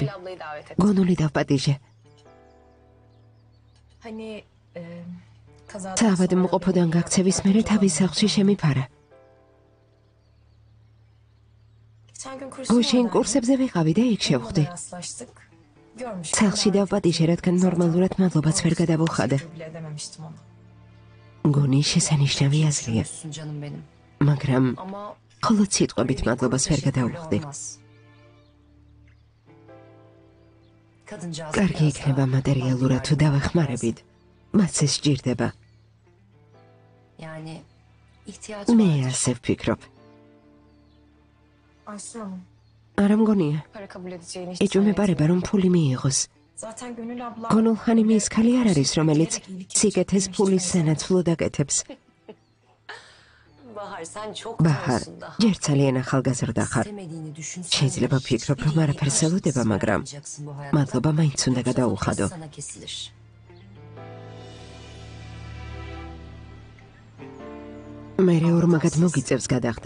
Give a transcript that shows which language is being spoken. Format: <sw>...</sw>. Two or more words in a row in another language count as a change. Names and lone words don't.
<tr>Ablayı davet et.</tr> <ka>გონული დავპატიჟე.</ka> <tr>Hani kazadan</tr> <ka>საავად</ka> <tr>sonra</tr> <ka>მყოფოდან გაქცევის მერე თავის სახლში შემიფარა.</ka> <tr>Geçen gün</tr> <ka>გუშინ</ka> <tr>kursuna</tr> <ka>კურსებზე ვიყავი და იქ შევხვდი.</ka> <tr>rastlaştık. Görmüştüm.</tr> <ka>სახლში დავპატიჟე, რადგან ნორმალურად მადლობაც ვერ გადავუხადე.</ka> <tr>Bile edememiştim ona.</tr> <ka>გონი შესანიშნავი აზრია,</ka> <tr>Olsun canım benim.</tr> <ka>მაგრამ</ka> <tr>Ama</tr> <ka>მხოლოდ სიტყვებით მადლობას ვერ გადავუხდი.</ka> <tr>olmaz. Kadıncağız.</tr> <ka>კარგი იქნება მატერიალურად თუ დავეხმარებით. მას ეს სჭირდება.</ka> <tr>Yani ihtiyacı</tr> <ka>მე</ka> <tr>var.</tr> <ka>ასე ვფიქრობ.</ka> <tr>Aysun Hanım,</tr> <ka>არა მგონია,</ka> <tr>para kabul edeceğini hiç</tr> <ka>ეჭვმეპარება რომ ფული მიიღოს.</ka> <tr>Zaten Gönül abla</tr> <ka>გონულ ხანიმი ის ქალი არ არის, რომელიც სიკეთეს ფულის სანაცვლოდ აკეთებს.</ka> <tr>Bahar sen çok</tr> <ka>ბაჰარ,</ka> <tr>zorsun da.</tr> <ka>ჯერ ძალიან ახალგაზრდა ხარ.</ka> <tr>İstemediğini düşünsen.</tr> <ka>შეიძლება ვფიქრობ, რომ არაფერს ელოდება, მაგრამ მადლობა მაინც უნდა გადაუხადო.</ka> <tr>Sana kesilir.</tr> <ka>მე ორმაგად მოგიწევს გადახდა.</ka>